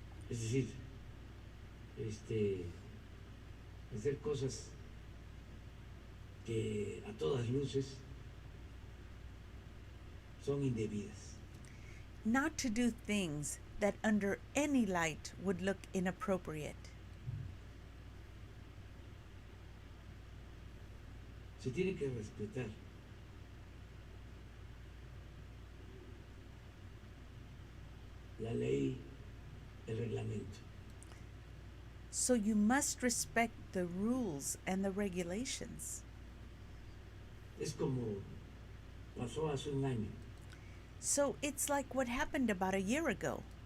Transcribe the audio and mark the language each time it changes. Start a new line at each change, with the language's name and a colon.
Spanish: Es decir, hacer cosas que a todas luces son indebidas.
English: Not to do things that under any light would look inappropriate.
Spanish: Se tiene que respetar la ley, el reglamento.
English: So you must respect the rules and the regulations.
Spanish: Es como pasó hace un año.
English: So it's like what happened about a year ago.